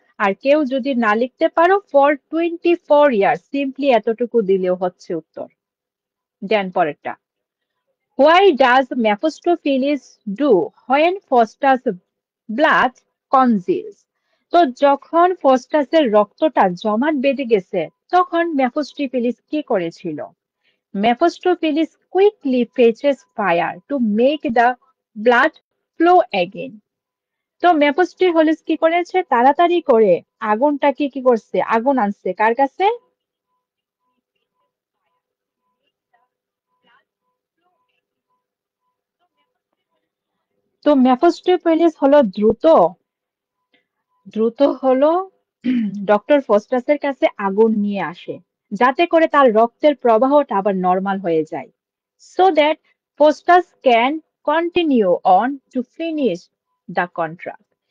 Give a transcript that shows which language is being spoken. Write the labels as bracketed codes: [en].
[bn] আর কেউ যদি না লিখতে পারো [en] for 24 years, [bn] সিম্পলি এতটুকু দিলেও হচ্ছে উত্তর। দেন পরেরটা, [en] Why does Mephistopheles do when Faustus blood congeals? [bn] তো যখন ফস্টাসের রক্তটা জমাট বেঁধে গেছে তখন মেফোস্টোফিলিস কি করেছিল? [en] Mephistopheles quickly fetches fire to make the blood flow again. [bn] তো মেফোস্টোফেলিস কি করেছে, তাড়াতাড়ি করে আগুনটাকে কি করছে, আগুন আনছে কার কাছে? তো মেফোস্টোফেলিস হলো দ্রুত হলো ডক্টর ফস্টাসের কাছে আগুন নিয়ে আসে যাতে করে তার রক্তের প্রবাহটা আবার নর্মাল হয়ে যায়, [en] so that Faustus can continue on to finish the contract.